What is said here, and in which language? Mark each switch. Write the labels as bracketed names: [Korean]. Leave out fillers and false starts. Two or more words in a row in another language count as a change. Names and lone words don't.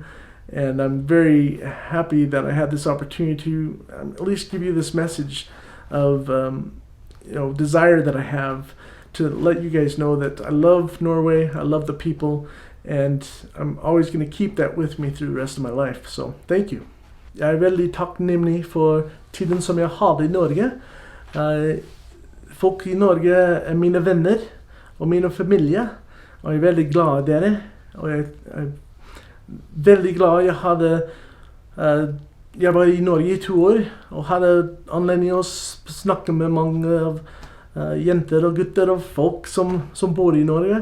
[English] And I'm very happy that I had this opportunity to at least give you this message of you know, desire that I have to let you guys know that I love Norway, I love the people, and I'm always going to keep that with me through the rest of my life. So thank you. [Norwegian] Jeg er veldig takknemlig for tiden som jeg hadde i Norge. Folk i Norge er mine venner og mine familie, og jeg er veldig glad i dere. Og jeg er veldig glad jeg var i Norge i 2 år og hadde anledning å snakke med mange av jenter og gutter og folk som bor i Norge.